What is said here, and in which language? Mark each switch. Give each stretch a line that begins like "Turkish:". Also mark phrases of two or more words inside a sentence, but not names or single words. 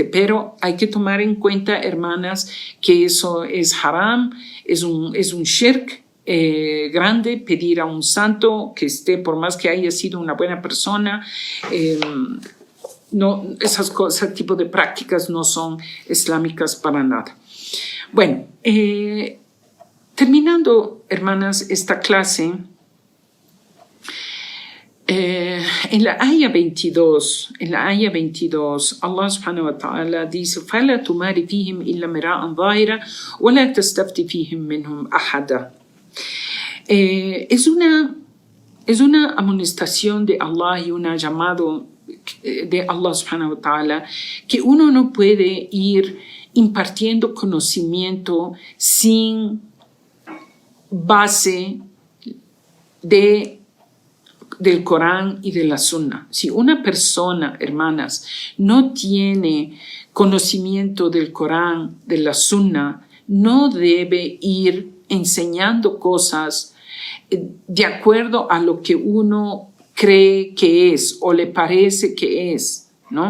Spanish: Pero hay que tomar en cuenta, hermanas, que eso es haram, es un shirk grande, pedir a un santo que esté, por más que haya sido una buena persona. No, ese tipo de prácticas no son islámicas para nada. Bueno, terminando, hermanas, esta clase, en la ayah 22, Allah
Arabic: سبحانه وتعالى
Spanish: dice:
Arabic: فَلَا تُمَارِ فِيهِمْ إِلَّا مِرَاءً ظَاهِرًا وَلَا تَسْتَفْتِ فِيهِمْ مِنْهُمْ أَحَدًا.
Spanish: Es una amonestación de Allah y un llamado de Allah
Arabic: سبحانه وتعالى,
Spanish: que uno no puede ir impartiendo conocimiento sin base del Corán y de la Sunna. Si una persona, hermanas, no tiene conocimiento del Corán, de la Sunna, no debe ir enseñando cosas de acuerdo a lo que uno cree que es o le parece que es, ¿no?